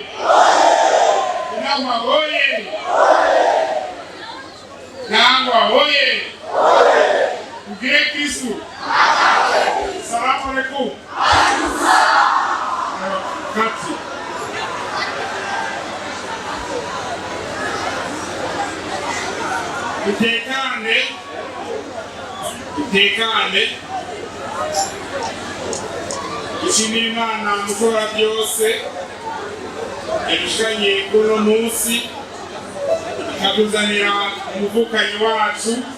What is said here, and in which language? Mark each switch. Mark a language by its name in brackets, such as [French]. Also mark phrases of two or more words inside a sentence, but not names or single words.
[Rundi] Inama oye! Nangwa oye! Ugire Kristu! [Swahili] Salamu alaikum! [Rundi] Kati! Itekane! Ishimira Imana mukora byose yabishanye kuno munsi ikatuzanira umuvukanyi wacu